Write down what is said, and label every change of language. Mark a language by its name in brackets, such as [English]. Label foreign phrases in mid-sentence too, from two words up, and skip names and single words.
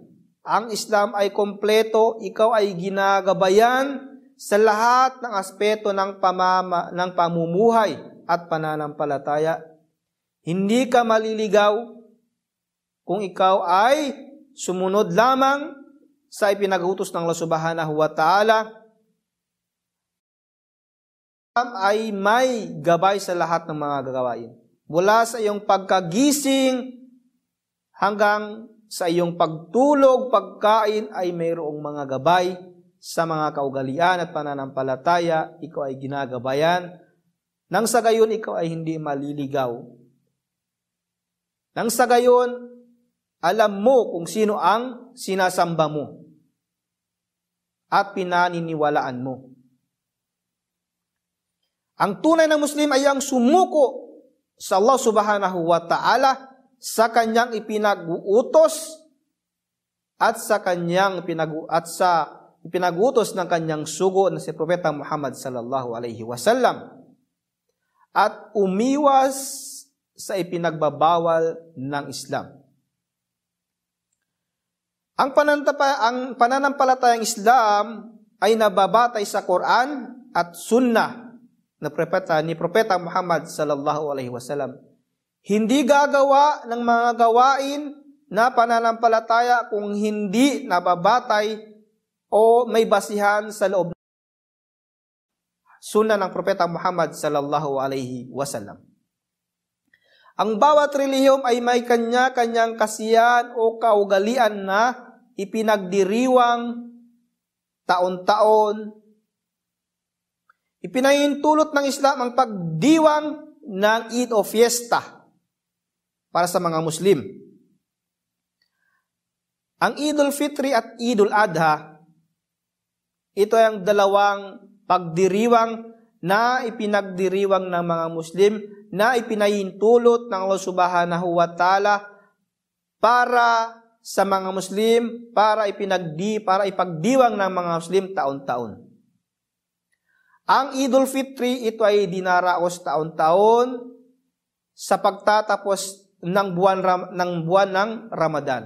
[Filipino] Ang Islam ay kompleto, ikaw ay ginagabayan sa lahat ng aspeto ng pamumuhay at pananampalataya. Hindi ka maliligaw kung ikaw ay sumunod lamang sa ipinag-utos ng Allah [Arabic] سبحانه وتعالى. [Filipino] Ay may gabay sa lahat ng mga gagawain. Mula sa iyong pagkagising hanggang sa iyong pagtulog, pagkain ay mayroong mga gabay sa mga kaugalian at pananampalataya. Ikaw ay ginagabayan. Nang sa gayon, ikaw ay hindi maliligaw. Nang sa gayon, alam mo kung sino ang sinasamba mo at pinaniniwalaan mo. Ang tunay na Muslim ay ang sumuko sa Allah [Arabic] سبحانه وتعالى [Filipino] sa kanyang ipinag-uutos at sa ipinag-utos ng kanyang sugo na si Propeta Muhammad [Arabic] صلى الله عليه وسلم, [Filipino] at umiwas sa ipinagbabawal ng Islam. Ang pananampalatayang Islam ay nababatay sa Quran at Sunnah ni Propeta Muhammad [Arabic] صلى الله عليه وسلم. [Filipino] Hindi gagawa ng mga gawain na pananampalataya kung hindi nababatay o may basihan sa loob ng Sunnah ng Propeta Muhammad [Arabic] صلى الله عليه وسلم. [Filipino] Ang bawat relihiyom ay may kanya-kanyang kasiyahan o kaugalian na ipinagdiriwang taon-taon. Ipinahintulot ng Islam ang pagdiwang ng Eid o Fiesta para sa mga Muslim. Ang Idul Fitri at Idul Adha, ito ay ang dalawang pagdiriwang na ipinagdiriwang ng mga Muslim na ipinahintulot ng Allah [Arabic] سبحانه وتعالى [Filipino] para sa mga Muslim, para ipagdiwang ng mga Muslim taon-taon. Ang Idul Fitri, ito ay dinaraos taon-taon sa pagtatapos ng buwan ng Ramadan.